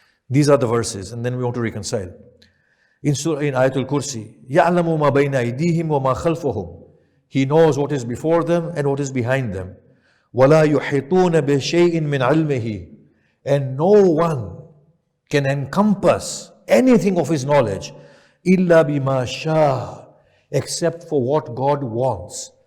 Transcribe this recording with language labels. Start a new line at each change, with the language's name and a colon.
English: These are the verses, and then we want to reconcile.
Arabic: In Ayatul Kursi, يَعْلَمُ مَا بَيْنَ أَيْدِيهِمْ وَمَا خَلْفَهُم.
English: He knows what is before them and what is behind them.
Arabic: وَلَا يُحِطُونَ بِشَيْءٍ مِّنْ عِلْمِهِ.
English: And no one can encompass anything of His knowledge
Arabic: إِلَّا بِمَا شَاءَ,
English: except for what God wants.